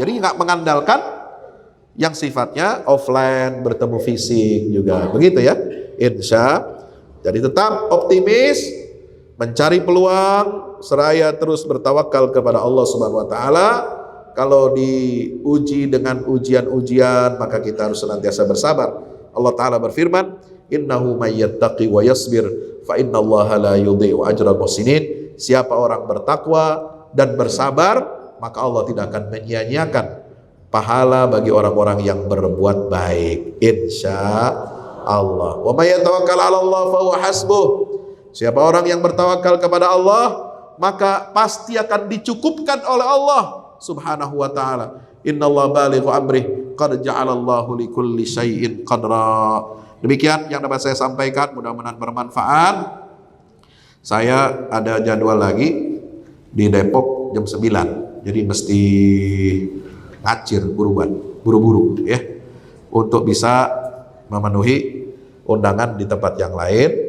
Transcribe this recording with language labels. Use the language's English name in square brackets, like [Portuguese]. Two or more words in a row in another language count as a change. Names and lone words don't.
[Indonesian] Jadi nggak mengandalkan yang sifatnya offline, bertemu fisik juga, begitu ya. Insya. Jadi tetap optimis, mencari peluang, seraya terus bertawakal kepada Allah [Arabic] سبحانه وتعالى. [Indonesian] Kalau diuji dengan ujian-ujian, maka kita harus senantiasa bersabar. Allah Ta'ala berfirman, [Arabic] إنه من يتق ويصبر فإن الله لا يضيع أجر المحسنين. [Indonesian] Siapa orang bertakwa dan bersabar, maka Allah tidak akan menyia-nyiakan pahala bagi orang-orang yang berbuat baik. [Arabic] إن شاء الله. ومن يتوكل على الله فهو حسبه. [Indonesian] Siapa orang yang bertawakal kepada Allah, maka pasti akan dicukupkan oleh Allah [Arabic] سبحانه وتعالى. إن الله بالغ أمره قد جعل الله لكل شيء قدرا. [Indonesian] Demikian yang dapat saya sampaikan, mudah-mudahan bermanfaat. Saya ada jadwal lagi di Depok jam 9. Jadi mesti ngacir buru-buru ya, untuk bisa memenuhi undangan di tempat yang lain.